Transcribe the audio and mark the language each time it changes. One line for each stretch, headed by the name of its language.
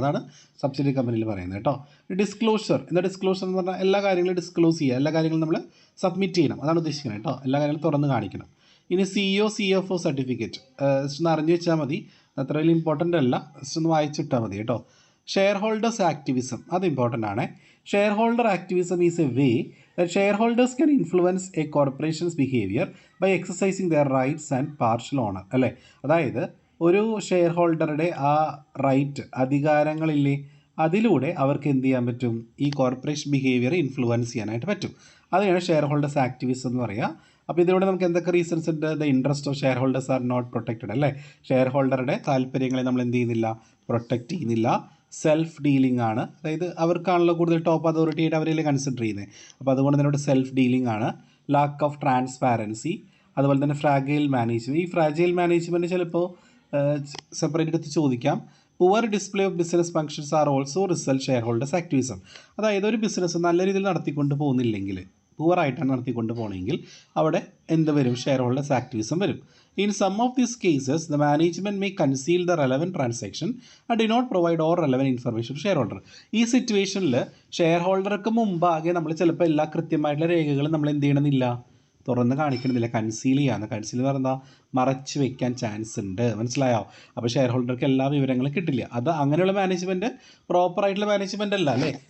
Malayalam: അതാണ് സബ്സിഡിയറി കമ്പനിയിൽ പറയുന്നത് കേട്ടോ. ഡിസ്ക്ലോഷർ. എന്താ ഡിസ്ക്ലോഷർ എന്ന് പറഞ്ഞാൽ? എല്ലാ കാര്യങ്ങളും ഡിസ്ക്ലോസ് ചെയ്യുക, എല്ലാ കാര്യങ്ങളും നമ്മൾ സബ്മിറ്റ് ചെയ്യണം. അതാണ് ഉദ്ദേശിക്കുന്നത് കേട്ടോ. എല്ലാ കാര്യങ്ങളും തുറന്ന് കാണിക്കണം. ഇനി CEO CFO സർട്ടിഫിക്കറ്റ് ജസ്റ്റ് ഒന്ന് അറിഞ്ഞു വെച്ചാൽ മതി, അത്ര വലിയ ഇമ്പോർട്ടൻ്റ് അല്ല, ജസ്റ്റ് ഒന്ന് വായിച്ചിട്ടാൽ മതി കേട്ടോ. ഷെയർ ഹോൾഡേഴ്സ് ആക്ടിവിസം, അത് ഇമ്പോർട്ടൻ്റ് ആണ്.
English: Share holder activism is a way that shareholders can influence a corporation's behavior by exercising their rights and partial owner അല്ലേ.
Malayalam: അതായത് ഒരു ഷെയർ ഹോൾഡറുടെ ആ റൈറ്റ്, അധികാരങ്ങളില്ലേ, അതിലൂടെ അവർക്ക് എന്ത് ചെയ്യാൻ പറ്റും? ഈ കോർപ്പറേഷൻ ബിഹേവിയർ ഇൻഫ്ലുവൻസ് ചെയ്യാനായിട്ട് പറ്റും. അതിനാണ് ഷെയർ ഹോൾഡേഴ്സ് ആക്ടിവിസം എന്ന് പറയുക. അപ്പോൾ ഇതിലൂടെ നമുക്ക് എന്തൊക്കെ റീസൺസ് ഉണ്ട്?
English: the interest of share holders are not protected
Malayalam: അല്ലേ. ഷെയർ ഹോൾഡറുടെ താല്പര്യങ്ങളെ നമ്മൾ എന്ത് ചെയ്യുന്നില്ല? പ്രൊട്ടക്റ്റ് ചെയ്യുന്നില്ല. സെൽഫ് ഡീലിംഗ് ആണ്, അതായത് അവർക്കാണല്ലോ കൂടുതൽ ടോപ്പ് അതോറിറ്റി ആയിട്ട് അവരെല്ലാം കൺസിഡർ ചെയ്യുന്നത്. അപ്പോൾ അതുകൊണ്ട് തന്നെ ഇവിടെ സെൽഫ് ഡീലിംഗ് ആണ്. ലാക്ക് ഓഫ് ട്രാൻസ്പാരൻസി, അതുപോലെ തന്നെ ഫ്രാഗൈൽ മാനേജ്മെൻറ്റ്. ഈ ഫ്രാഗൈൽ മാനേജ്മെൻറ്റ് ചിലപ്പോൾ സെപ്പറേറ്റ് എടുത്ത് ചോദിക്കാം.
English: Poor display of business functions are also result share holders activism.
Malayalam: അതായത് ഒരു ബിസിനസ് നല്ല രീതിയിൽ നടത്തിക്കൊണ്ട് പോകുന്നില്ലെങ്കിൽ, പുവറായിട്ടാണ് നടത്തിക്കൊണ്ട് പോകണമെങ്കിൽ അവിടെ എന്ത് വരും? ഷെയർ ഹോൾഡേഴ്സ് ആക്ടിവിസം വരും.
English: In some of these cases, the management may conceal the relevant transaction and do not provide all relevant information to shareholder.
Malayalam: ഈ സിറ്റുവേഷനിൽ ഷെയർ ഹോൾഡർക്ക് മുമ്പാകെ നമ്മൾ ചിലപ്പോൾ എല്ലാ കൃത്യമായിട്ടുള്ള രേഖകളും നമ്മൾ എന്ത് ചെയ്യണമെന്നില്ല? തുറന്ന് കാണിക്കണമെന്നില്ല. കൺസീൽ ചെയ്യാന്ന്. കൺസീൽ എന്ന് പറഞ്ഞാൽ മറച്ച് വെക്കാൻ ചാൻസ് ഉണ്ട്. മനസ്സിലായോ? അപ്പോൾ ഷെയർ ഹോൾഡർക്ക് എല്ലാ വിവരങ്ങളും കിട്ടില്ല. അത് അങ്ങനെയുള്ള മാനേജ്മെൻറ്റ് പ്രോപ്പറായിട്ടുള്ള മാനേജ്മെൻ്റ് അല്ല അല്ലേ.